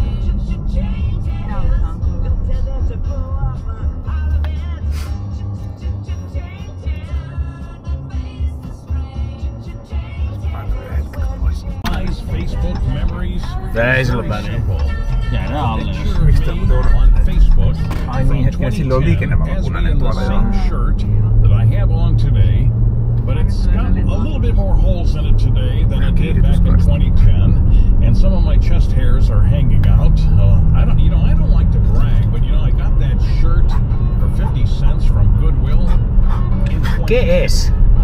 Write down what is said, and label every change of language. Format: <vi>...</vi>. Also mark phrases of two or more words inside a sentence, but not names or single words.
<fi>Tää ei sillä väliä. Jäädään alle. Miksi tää muuten on? Ai niin hetkinen, sillä on liikennevalo punainen tuolla joo.</fi> <en>But it's got a little bit more holes in it today than it did back in 2010, and some of my chest hairs are hanging out. I don't like to brag, but I got that shirt for 50 cents from Goodwill.</en> <es>¿Qué es?</es>